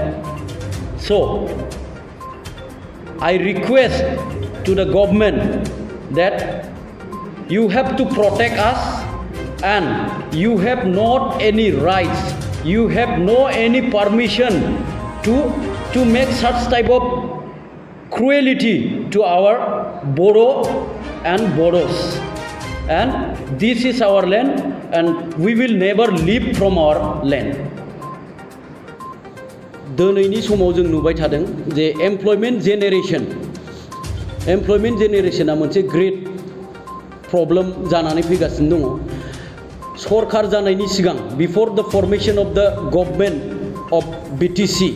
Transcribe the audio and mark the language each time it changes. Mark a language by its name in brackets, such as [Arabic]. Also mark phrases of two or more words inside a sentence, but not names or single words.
[English] So I request to the government that you have to protect us and you have not any rights, you have no any permission to make such type of cruelty to our Bodo and Bodos. And this is our land and we will never leave from our land. [Bodo] दिनैनि समाव जों नुबाय थादों जे [English] employment generationa [Bodo] मोनसे [English] great problem [Bodo] जानानै फैगासिनो दङ। सरकार जानायनि सिगां [English] before the formation of the government of BTC